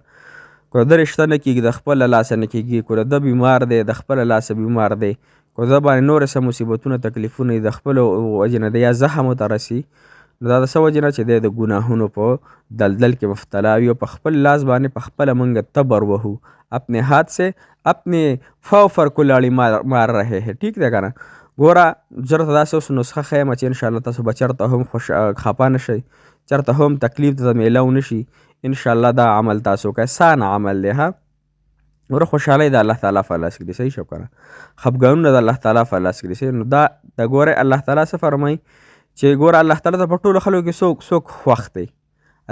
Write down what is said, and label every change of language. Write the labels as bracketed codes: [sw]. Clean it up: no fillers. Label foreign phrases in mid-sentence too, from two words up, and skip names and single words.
[ps] که د رشته نه کېږي د خپله لاسه نه کېږي، که د بیمار دی د خپله لاسه بیمار دی، که د باندې نور څه مصیبتونه تکلیفونه د خپلو وجې نه دی یا زخم ورته رسي، نو دا د څه وجې نه چې دی د ګناهونو په دلدل کې مبتلا وي، او په خپل لاس باندې په خپله موږ تبر وهو، [ur] اپنے هاتھ سے اپنے فوفر کلاړي مار رہے ہیں. [ps] ٹھیک دی که نه؟ ګوره، زه درته داسې اوس نسخه ښیم چې انشاءالله تاسو به چېرته هم خفه نه شئ، چېرته هم تکلیف درته میلاو نه شي. انشاءالله دا عمل تاسو کوئ، سان عمل دی. ها، ګوره، خوشحالۍ د الله تعالی په لاس کې دي. صحیح شو که نه؟ خفګانونه د الله تعالی په لاس کې دي. نو دا د ګورئ الله تعالی څه فرمایي چې ګوره، الله تعالی ته په ټولو خلکو کې څوک خوښ دی؟